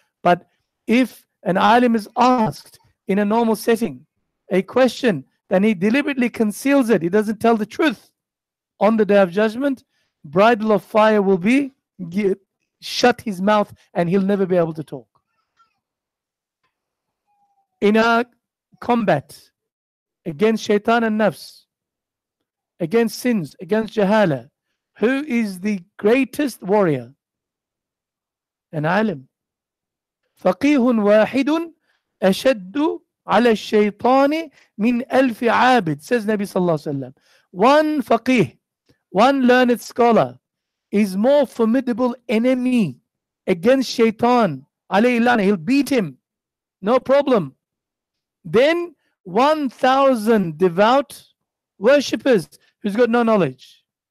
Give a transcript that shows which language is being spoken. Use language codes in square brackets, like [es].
[en] But if an alim is asked in a normal setting a question, then he deliberately conceals it, he doesn't tell the truth, on the day of judgment, bridle of fire will be shut his mouth and he'll never be able to talk. In our combat against shaitan and nafs, against sins, against jahala, who is the greatest warrior? An alim. [ar] فقيه واحد أشد على الشيطان من ألف عابد, [en] says Nabi Sallallahu Alaihi Wasallam. One faqih, one learned scholar, is more formidable enemy against shaitan. He'll beat him, no problem. Then 1,000 devout worshippers who's got no knowledge.